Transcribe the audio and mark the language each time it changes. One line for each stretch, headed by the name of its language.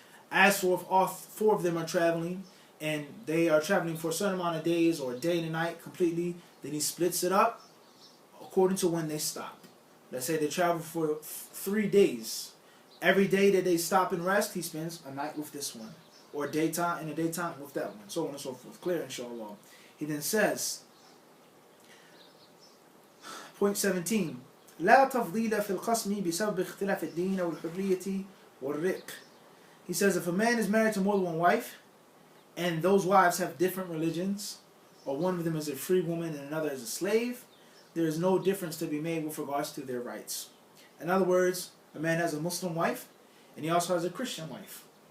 English: As for if all 4 of them are traveling, and they are traveling for a certain amount of days or a day and a night completely, then he splits it up according to when they stop. Let's say they travel for 3 days. Every day that they stop and rest, he spends a night with this one, or daytime in the daytime with that one, so on and so forth. Clear, inshallah. He then says, point 17,
Arabic: لا تفضيل في القسم بسبب اختلاف الدين أو الحرية والرق.
English: He says if a man is married to more than one wife, and those wives have different religions, or one of them is a free woman and another is a slave, there is no difference to be made with regards to their rights. In other words, a man has a Muslim wife, and he also has a Christian wife.